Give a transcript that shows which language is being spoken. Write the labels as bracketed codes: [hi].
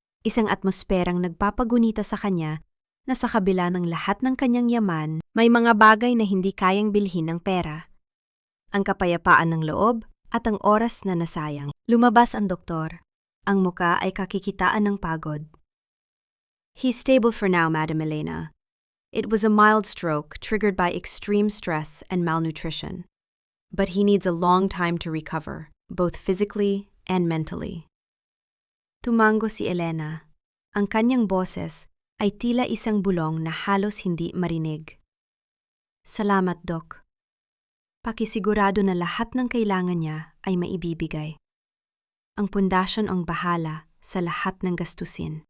[tl] Isang atmosperang nagpapagunita sa kanya na sa kabila ng lahat ng kanyang yaman, may mga bagay na hindi kayang bilhin ng pera. Ang kapayapaan ng loob at ang oras na nasayang. Lumabas ang doktor. Ang muka ay kakikitaan ng pagod. [en] He's stable for now, Madam Elena. It was a mild stroke triggered by extreme stress and malnutrition. But he needs a long time to recover, both physically and mentally. [tl] Tumango si Elena. Ang kanyang boses ay tila isang bulong na halos hindi marinig. Salamat, Doc. Pakisigurado na lahat ng kailangan niya ay maibibigay. Ang pundasyon ang bahala sa lahat ng gastusin.